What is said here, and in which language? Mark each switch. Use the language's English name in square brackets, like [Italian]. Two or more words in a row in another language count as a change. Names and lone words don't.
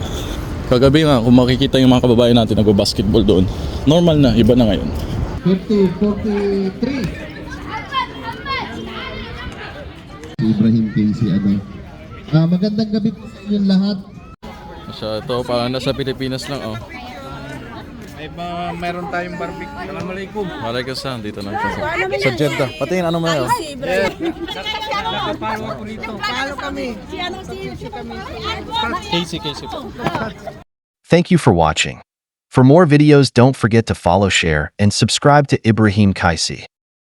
[Filipino] Kagabi nga, kung makikita yung mga kababayan natin nagbabasketball doon, normal na, iba na ngayon. 43. Ibrahim Casey, magandang gabi po sa inyong lahat. So, ito parang nasa Pilipinas lang, oh. Mayroon tayong barbecue. Assalamualaikum. Waalaikumsalam, dito na. Sa Jeddah. Pati ano mo na yun? Nakapalo ako rito. Palo kami. Casey. [English] Thank you for watching. For more videos, don't forget to follow, share, and subscribe to Ibrahim Kaisi.